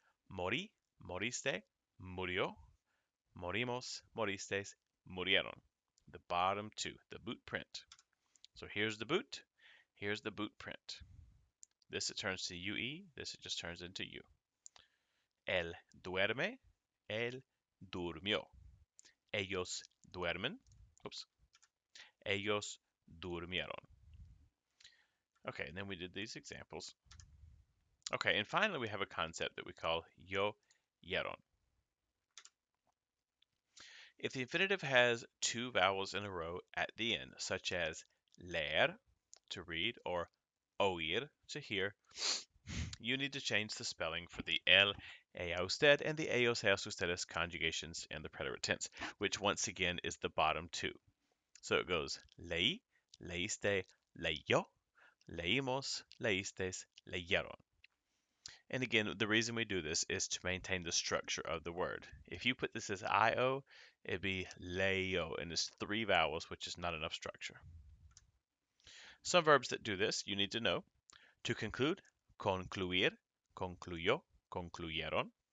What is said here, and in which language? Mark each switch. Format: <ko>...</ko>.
<es>Morí, moriste, murió. Morimos, moristes, murieron.</es> <en>The bottom two, the boot print. So here's the boot, here's the boot print. This it turns to UE, this it just turns into U.</en> <es>Él duerme, él durmió. Ellos duermen, oops, ellos durmieron.</es> <en>Okay, and then we did these examples. Okay, and finally we have a concept that we call yo yeron. If the infinitive has two vowels in a row at the end, such as leer, to read, or oír, to hear, you need to change the spelling for the L ella usted, and the ellos, ellas, ustedes conjugations in the preterite tense, which once again is the bottom two. So it goes</en> <es>leí, leíste, leyó, leímos, leístes, leyeron.</es> <en>And again, the reason we do this is to maintain the structure of the word. If you put this as IO, it'd be leo, and it's three vowels, which is not enough structure. Some verbs that do this, you need to know. To conclude,</en> <es>concluir, concluyó, concluyeron.</es>